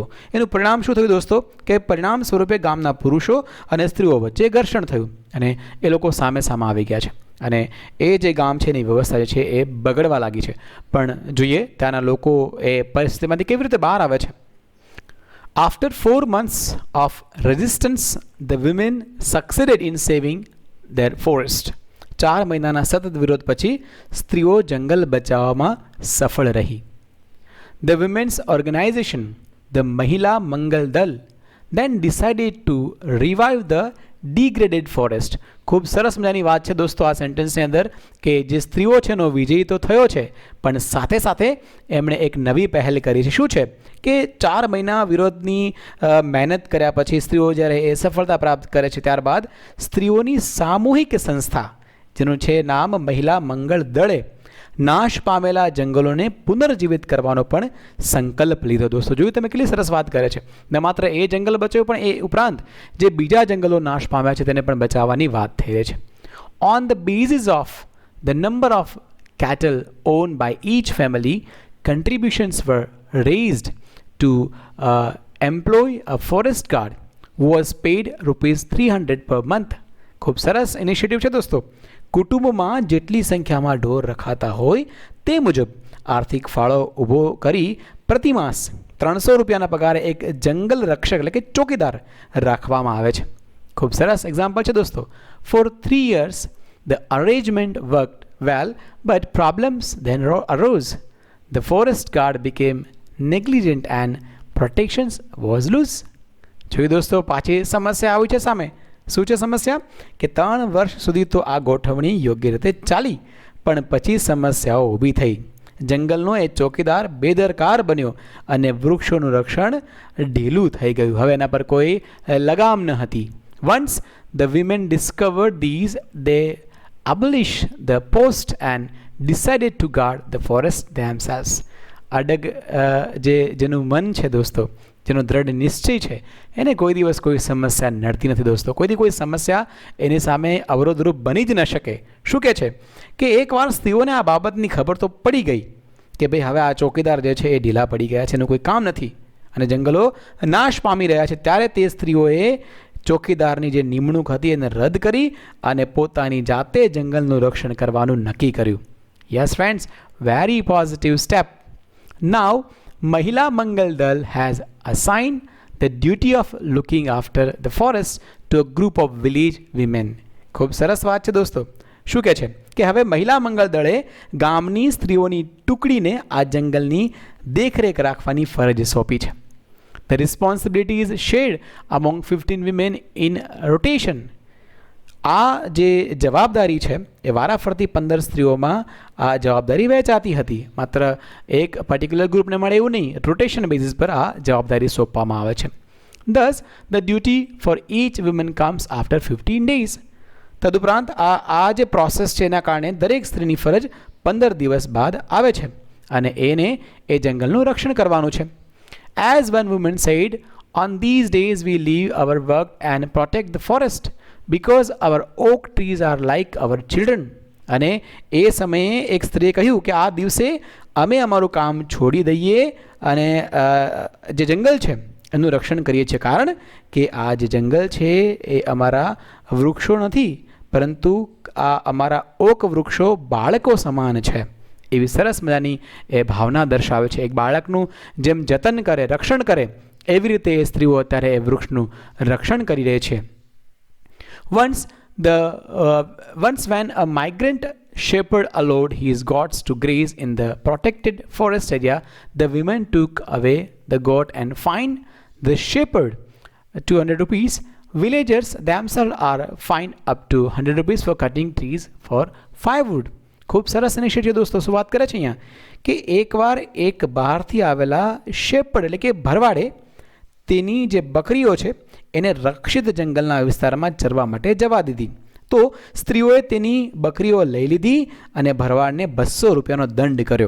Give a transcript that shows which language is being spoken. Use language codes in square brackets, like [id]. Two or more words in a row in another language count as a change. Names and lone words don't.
[gu] એનું પરિણામ શું થયું દોસ્તો કે પરિણામ સ્વરૂપે ગામના પુરુષો અને સ્ત્રીઓ વચ્ચે ઘર્ષણ થયું અને એ લોકો સામે આવી ગયા છે અને એ જે ગામ છે એની વ્યવસ્થા જે છે એ બગડવા લાગી છે. પણ જોઈએ ત્યાંના લોકો એ પરિસ્થિતિમાંથી કેવી રીતે બહાર આવે છે. [en] After 4 months of resistance, the women succeeded in saving their forest. [gu] 4 મહિનાના સતત વિરોધ પછી સ્ત્રીઓ જંગલ બચાવવામાં સફળ રહી. [en] The women's organization, the મહિલા મંગલ દળ, then decided to revive the degraded forest. [gu] ખૂબ સરસ મજાની વાત છે દોસ્તો આ સેન્ટેન્સની અંદર કે જે સ્ત્રીઓ છે એનો વિજય તો થયો છે પણ સાથે સાથે એમણે એક નવી પહેલ કરી છે. શું છે કે 4 મહિના વિરોધની મહેનત કર્યા પછી સ્ત્રીઓ જ્યારે એ સફળતા પ્રાપ્ત કરે છે ત્યારબાદ સ્ત્રીઓની સામૂહિક સંસ્થા જેનું છે નામ મહિલા મંગળ દળે નાશ પામેલા જંગલોને પુનર્જીવિત કરવાનો પણ સંકલ્પ લીધો. દોસ્તો જોયું તમે કેટલી સરસ વાત કરે છે. ન માત્ર એ જંગલ બચ્યું પણ એ ઉપરાંત જે બીજા જંગલો નાશ પામ્યા છે તેને પણ બચાવવાની વાત થઈ રહી છે. [en] On the basis of the number of cattle owned by each family, contributions were raised to employ a forest guard who was paid ₹300 per month. [gu] ખૂબ સરસ ઇનિશિયેટિવ છે દોસ્તો. કુટુંબમાં જેટલી સંખ્યામાં ઢોર રખાતા હોય તે મુજબ આર્થિક ફાળો ઊભો કરી પ્રતિમાસ ₹300 પગારે એક જંગલ રક્ષક એટલે કે ચોકીદાર રાખવામાં આવે છે. ખૂબ સરસ એક્ઝામ્પલ છે દોસ્તો. [en] For 3 years the arrangement worked well, but problems then arose. The forest guard became negligent and protections was loose. [gu] જોયું દોસ્તો પાછી સમસ્યા આવી છે સામે. શું છે સમસ્યા કે 3 વર્ષ સુધી તો આ ગોઠવણી યોગ્ય રીતે ચાલી પણ પછી સમસ્યાઓ ઊભી થઈ. જંગલનો એ ચોકીદાર બેદરકાર બન્યો અને વૃક્ષોનું રક્ષણ ઢીલું થઈ ગયું. હવે એના પર કોઈ લગામ ન હતી. [en] Once the women discovered these, they abolished the post and decided to guard the forest themselves. [gu] અડગ જેનું મન છે દોસ્તો, જેનો દ્રઢ નિશ્ચય છે એને કોઈ દિવસ કોઈ સમસ્યા નડતી નથી દોસ્તો. કોઈ સમસ્યા એની સામે અવરોધરૂપ બની જ ન શકે. શું કહે છે કે એકવાર સ્ત્રીઓને આ બાબતની ખબર તો પડી ગઈ કે ભાઈ હવે આ ચોકીદાર જે છે એ ઢીલા પડી ગયા છે, એનું કોઈ કામ નથી અને જંગલો નાશ પામી રહ્યા છે, ત્યારે તે સ્ત્રીઓએ ચોકીદારની જે નિમણૂક હતી એને રદ કરી અને પોતાની જાતે જંગલનું રક્ષણ કરવાનું નક્કી કર્યું. [en] yes friends, very positive step. નાઉ Mahila Mangal Dal has assigned the duty of looking after the forest to a group of village women. [gu] ખૂબ સરસ વાત છે દોસ્તો. શું કહે છે કે હવે મહિલા મંગળ દળે ગામની સ્ત્રીઓની ટુકડીને આ જંગલની દેખરેખ રાખવાની ફરજ સોંપી છે. [en] The responsibility is shared among 15 women in rotation. [gu] આ જે જવાબદારી છે એ વારાફરતી 15 સ્ત્રીઓમાં આ જવાબદારી વહેંચાતી હતી. માત્ર એક [en] particular groupને [gu] મળે એવું નહીં, [en] rotation basis [gu] પર આ જવાબદારી સોંપવામાં આવે છે. [en] Thus, the duty for each woman comes after 15 days. [gu] તદુપરાંત આ જે પ્રોસેસ છે એના કારણે દરેક સ્ત્રીની ફરજ 15 દિવસ બાદ આવે છે અને એને એ જંગલનું રક્ષણ કરવાનું છે. [en] As one woman said, on these days we leave our work and protect the forest because our oak trees are like our children. [gu] અને એ સમયે એક સ્ત્રીએ કહ્યું કે આ દિવસે અમે અમારું કામ છોડી દઈએ અને જે જંગલ છે એનું રક્ષણ કરીએ છીએ, કારણ કે આ જે જંગલ છે એ અમારા વૃક્ષો નથી, પરંતુ આ અમારા ઓક વૃક્ષો બાળકો સમાન છે. એવી સરસ મજાની એ ભાવના દર્શાવે છે. એક બાળકનું જેમ જતન કરે, રક્ષણ કરે, એવી રીતે એ સ્ત્રીઓ અત્યારે એ વૃક્ષનું રક્ષણ કરી રહી છે. [en] Once when a migrant shepherd allowed his goats to graze in the protected forest area, the women took away the goat and fined the shepherd 200 rupees. Villagers themselves are fined up to 100 rupees for cutting trees for firewood. [gu] ખૂબ સરસ ઇનિશિયેટિવ દોસ્તો. શું વાત કરે છે અહીંયા કે એકવાર એક બહારથી આવેલા શેપર્ડ એટલે કે ભરવાડે તેની જે બકરીઓ છે એને રક્ષિત જંગલના વિસ્તારમાં ચરવા માટે જવા દીધી, તો સ્ત્રીઓએ તેની બકરીઓ લઈ લીધી અને ભરવાડને 200 રૂપિયાનો દંડ કર્યો.